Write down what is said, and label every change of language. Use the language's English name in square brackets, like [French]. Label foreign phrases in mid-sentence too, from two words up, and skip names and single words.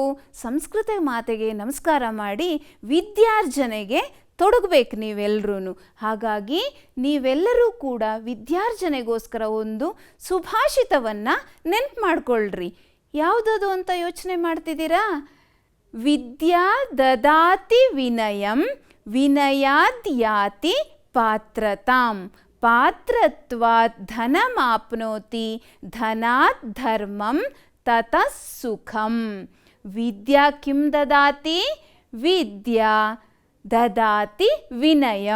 [Kannada] ಸಂಸ್ಕೃತ ಮಾತೆಗೆ ನಮಸ್ಕಾರ ಮಾಡಿ ವಿದ್ಯಾರ್ಜನೆಗೆ ತೊಡಗಬೇಕು ನೀವೆಲ್ಲರೂ. ಹಾಗಾಗಿ ನೀವೆಲ್ಲರೂ ಕೂಡ ವಿದ್ಯಾರ್ಜನೆಗೋಸ್ಕರ ಒಂದು ಸುಭಾಷಿತವನ್ನು ನೆನ್ಪು ಮಾಡ್ಕೊಳ್ರಿ. ಯಾವುದದು ಅಂತ ಯೋಚನೆ ಮಾಡ್ತಿದ್ದೀರಾ? [Sanskrit] ವಿದ್ಯಾ ದದಾತಿ ವಿನಯಂ ವಿನಯಾದ್ಯಾತಿ ಪಾತ್ರತಾಂ ಪಾತ್ರತ್ವಾತ್ ಧನಮಾಪ್ನೋತಿ ಧನಾತ್ ಧರ್ಮಂ ತತಃ ಸುಖಂ. ವಿದ್ಯಾ ಕಿಂ ದದಾತಿ? ವಿದ್ಯಾ ದದಾತಿ ವಿನಯಂ.